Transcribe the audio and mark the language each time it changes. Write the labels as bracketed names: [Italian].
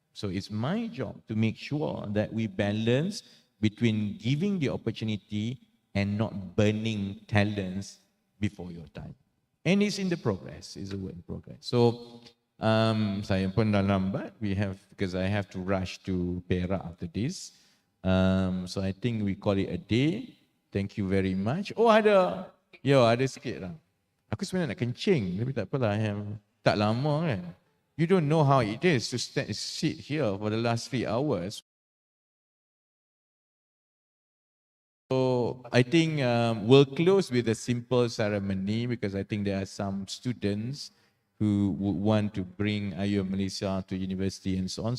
[English] So it's my job to make sure that we balance between giving the opportunity and not burning talents before your time. And it's in the progress, it's a work in progress. So [Malay] saya pun dah lambat, [English] because I have to rush to Perak after this. So I think we call it a day. Thank you very much. [Malay] Oh ada sikit lah. Aku sebenarnya nak kencing, tapi tak apalah, tak lama kan. [English] You don't know how it is to sit here for the last 3 hours. So I think we'll close with a simple ceremony because I think there are some students who would want to bring IU Malaysia to university and so on.